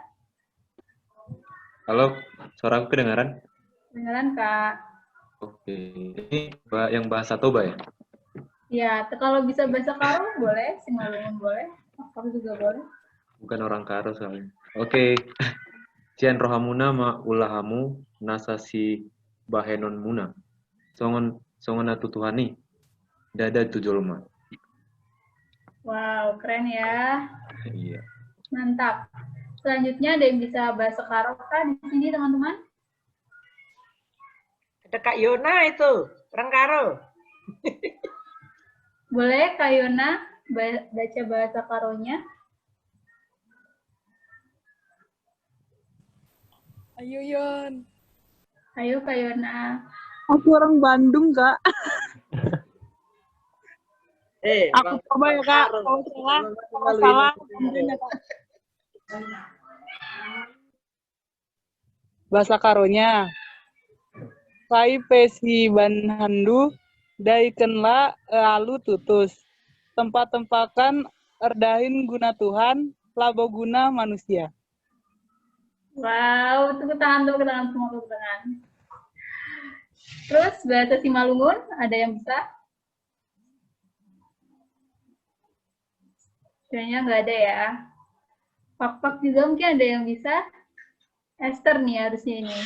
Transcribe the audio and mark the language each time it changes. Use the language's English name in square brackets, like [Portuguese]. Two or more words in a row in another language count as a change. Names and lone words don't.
[Indonesian] Halo, suaraku kedengaran? Kedengaran Kak. Oke, ini yang bahasa Toba ya? Ya, kalau bisa bahasa Karo boleh, Simalungun boleh, Karo juga boleh. Bukan orang Karo soalnya. Oke, [Batak Toba] Cian rohamuna ma ulahamu nasasi bahenon muna. Songon atutuhani. Dada tujolma. [Indonesian] Wow, keren ya. Iya. Mantap. Selanjutnya ada yang bisa bahasa Karo kan di sini teman-teman? Ada Kak Yona itu, orang Karo. Boleh Kak Yona baca bahasa Karonya? Ayo Yon. Ayo Kak Yona. Aku orang Bandung Kak. Aku coba ya Kak. Kalau salah. Bahasa Karonya. [Batak Karo] Sai pesi banhandu daikenla lalu tutus. Tempat-tempakan erdahin guna Tuhan, labo guna manusia. [Indonesian] Wow, tepuk tangan, semua tepuk tangan. Terus bahasa Simalungun, ada yang bisa? Kayaknya nggak ada ya. Pak juga mungkin ada yang bisa. Esther nih harusnya ini.